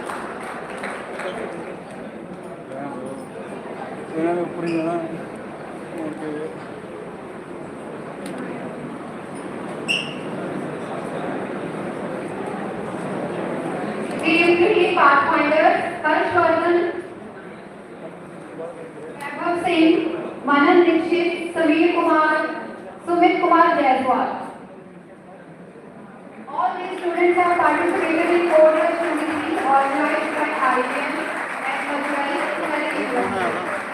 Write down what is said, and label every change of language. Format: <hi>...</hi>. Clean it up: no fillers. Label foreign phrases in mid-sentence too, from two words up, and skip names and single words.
<pa>ਇਹਨਾਂ ਦੇ ਉੱਪਰ ਹੀ ਜਾਣਾ ਮੁੜ ਕੇ</pa> <en>Team 3 Pathfinders, Harshvardhan, Vaibhav Singh, Manan Dixit, Sameer Kumar, Sumit Kumar Jaiswal. All these students have participated in Rush 23 organized by IBM at Madurai.</en>